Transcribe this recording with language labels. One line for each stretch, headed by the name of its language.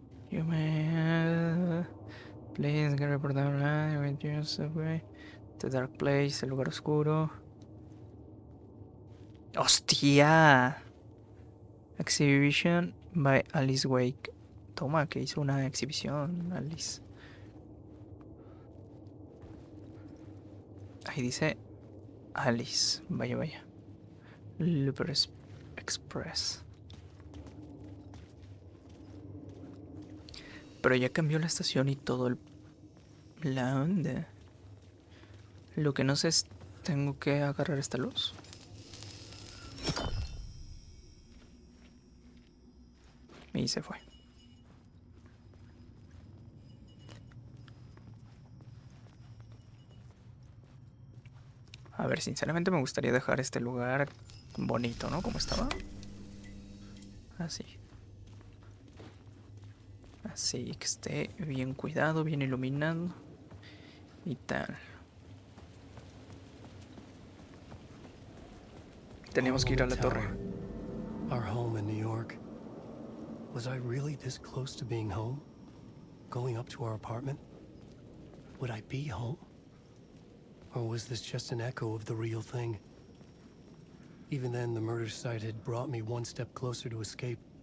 English: You may please get report down with your subway. The dark place,
Spanish: el lugar oscuro. ¡Hostia!
English: Exhibition by Alice Wake.
Spanish: Toma, que hizo una exhibición, Alice. Ahí dice Alice. Vaya, vaya. Luper Express. Pero ya cambió la estación y todo la onda. Lo que no sé es... ¿Tengo que agarrar esta luz? Y se fue. A ver, sinceramente me gustaría dejar este lugar bonito, ¿no? Como estaba. Así. Así que esté bien cuidado, bien iluminado. Y tal. Tenemos que ir a la torre.
English: Our home in New York. Was I really this close to being home? Going up to our apartment? Would I be home? Or was this just an echo of the real thing? Even then, the murder site had brought me one step closer to escape.